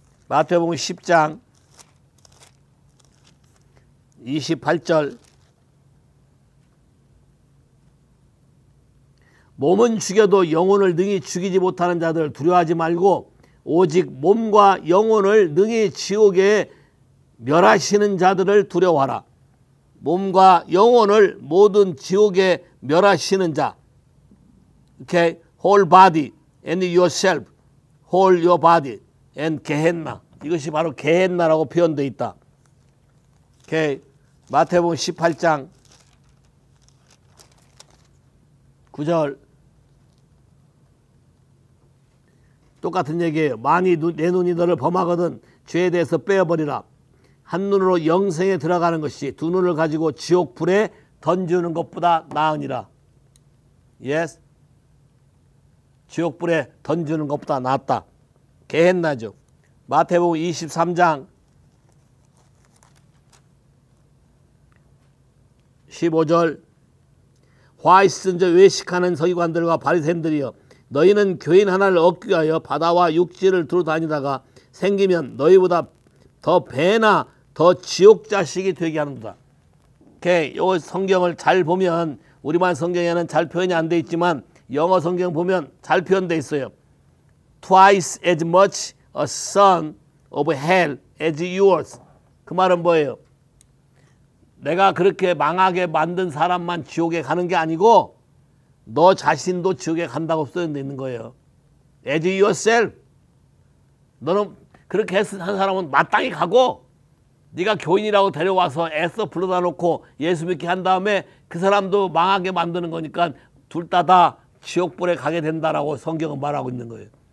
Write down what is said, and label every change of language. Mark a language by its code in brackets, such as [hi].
[ko] 마태복음 10장 28절 몸은 죽여도 영혼을 능히 죽이지 못하는 자들 두려워하지 말고 오직 몸과 영혼을 능히 지옥에 멸하시는 자들을 두려워하라. 몸과 영혼을 모든 지옥에 멸하시는 자. [en] Okay? Whole body and yourself. Whole your body and 게헨나. [ko] 이것이 바로 게헨나라고 표현되어 있다. [en] Okay? [ko] 마태복음 18장 9절 똑같은 얘기예요. 만일 내 눈이 너를 범하거든 죄에 대해서 빼어버리라. 한 눈으로 영생에 들어가는 것이 두 눈을 가지고 지옥 불에 던지는 것보다 나으니라. [en] Yes. [ko] 지옥 불에 던지는 것보다 낫다. 게헨나죠. 마태복음 23장 15절 화 있은 자 외식하는 서기관들과 바리새인들이여 너희는 교인 하나를 얻기 위하여 바다와 육지를 두루 다니다가 생기면 너희보다 더 배나 더 지옥 자식이 되게 하는도다. 이 성경을 잘 보면 우리말 성경에는 잘 표현이 안 돼 있지만 영어 성경 보면 잘 표현돼 있어요. [en] Twice as much a son of hell as yours. [ko] 그 말은 뭐예요? 내가 그렇게 망하게 만든 사람만 지옥에 가는 게 아니고 너 자신도 지옥에 간다고 써져 있는 거예요. [en] As yourself. [ko] 너는 그렇게 한 사람은 마땅히 가고 네가 교인이라고 데려와서 애써 불러다 놓고 예수 믿게 한 다음에 그 사람도 망하게 만드는 거니까 둘 다 지옥불에 가게 된다라고 성경은 말하고 있는 거예요.